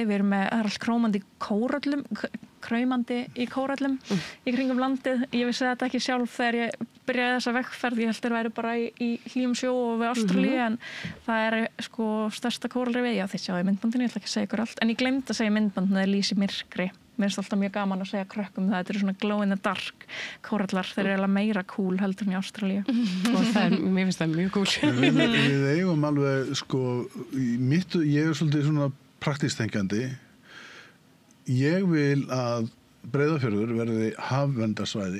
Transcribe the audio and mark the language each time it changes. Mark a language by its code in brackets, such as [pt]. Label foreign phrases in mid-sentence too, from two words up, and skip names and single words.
[is] Við erum með allt kraumandi í kóröllum í kringum landið. Ég vissi þetta ekki sjálf þegar ég byrjaði þessa vegferð. Ég held þeir væri bara í hlýjum sjó og við Ástralíu en það er sko stærsta kórallrifið. Já, þið sjáðu í myndbandinu, ég ætla ekki að segja ykkur allt. En ég gleymdi að segja myndbandinu að það lýsi myrkri. Mér finnst alltaf mjög gaman að segja krökkum það. Þetta eru svona [en] glow in the dark [is] kórallar. Þeir eru meira cool heldur en í Ástralíu. Og mér finnst það mjög cool. Við eigum alveg sko, ég svolítið svona praktístengjandi. Ég vil að Breiðafjörður verði hafverndarsvæði.